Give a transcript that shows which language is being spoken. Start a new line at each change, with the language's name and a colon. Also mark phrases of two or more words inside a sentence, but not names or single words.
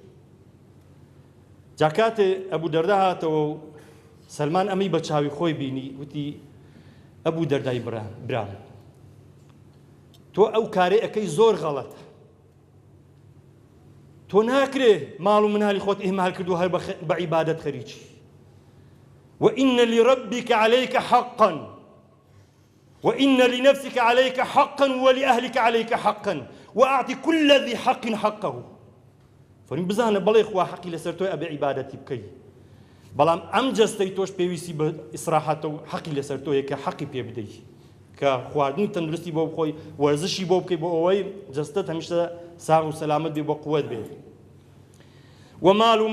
Central Kurdish: جا کاتێ ئەبوو دەردا هاتەوە و سەلمان ئەمەی بە چاوی خۆی بینی وتی ئەبوو دەردای برام تۆ ئەو کارێ ئەەکەی زۆر غەڵەتە تۆ ناکرێ ماڵ و مناڵی خۆت ئیهمال کردو هەر بە عیبادەت خەریکی
Arabic: وإن لربك عليك حقا وإن لنفسك عليك حقا ولأهلك عليك حقا وأعط كل ذي حق حقه
Central Kurdish: فەرمی بزانە بەڵێ خوا حەقی لەسەر تۆی ئەبێ عیبادەتی بکەی بەڵام ئەم جەستەی تۆش پێویستی بە ئیسراحەتە و حەقی لەسەر تۆیە کە حەقی پێ بدەیت کە خواردنی تەندروستی بۆ بخۆی وەرزشی بۆ بکەی بۆ ئەوەی جەستەت هەمیشە ساغ و سەلامەت بێ بۆ قووەت بێ و ماڵ و